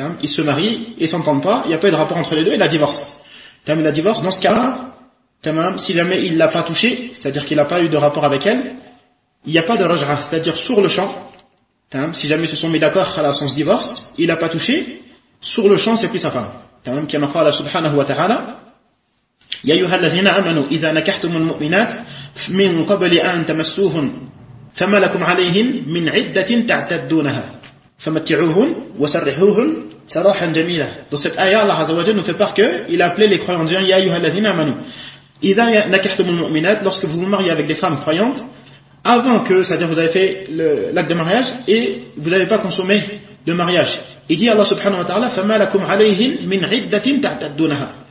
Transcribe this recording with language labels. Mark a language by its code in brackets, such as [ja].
[fr] Il se marie, il s'entend pas, il n'y a pas eu de rapport entre les deux, il a divorce. Il a divorce, dans ce cas-là, si jamais il l'a pas touché, c'est-à-dire qu'il n'a pas eu de rapport avec elle, il n'y a pas de rajra, c'est-à-dire sur le champ, si jamais ils se sont mis d'accord à la sens divorce, il n'a pas touché, sur le champ c'est plus sa femme. [ar] تمام كما قال سبحانه وتعالى يا أيها الذين آمنوا إذا نكحتم المؤمنات من قبل أن تمسوهن فما لكم عليهن من عدة تعتدونها فمتعوهن وسرحوهن سراحا جميلا. [fr] Dans cette ayah, Allah Azza wa Jalla nous fait part qu'il a appelé les croyants en disant [ar] يَا أَيُّهَا الَّذِينَ آمَنُوا إِذَا نَكَحْتُمُ الْمُؤْمِنَاتِ, [fr] lorsque vous vous mariez avec des femmes croyantes, avant que, c'est-à-dire vous avez fait l'acte de mariage et vous n'avez pas consommé le mariage. [ar] Il dit Allah subhanahu wa ta'ala فَمَا لَكُمْ عَلَيْهِن مِنْ عِدَّةٍ تَعْتَدُّونَهَا.